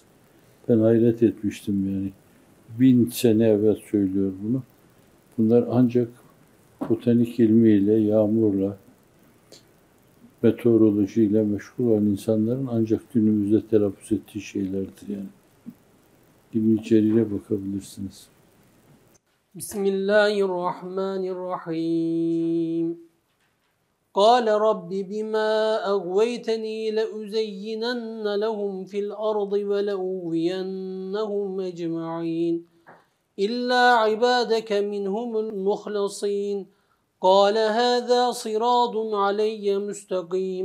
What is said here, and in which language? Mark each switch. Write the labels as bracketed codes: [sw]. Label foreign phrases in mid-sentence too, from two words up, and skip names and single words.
[tr] Ben hayret etmiştim yani. 1000 sene evvel söylüyor bunu. Bunlar ancak botanik ilmiyle, yağmurla, meteorolojiyle meşgul olan insanların ancak günümüzde telaffuz ettiği şeylerdir yani. İbn-i Cerir'e bakabilirsiniz. Bismillahirrahmanirrahim. [ar] قال رب بما أغويتني لأزينن لهم في الأرض ولأغوينهم أجمعين إلا عبادك منهم المخلصين قال هذا صراط علي مستقيم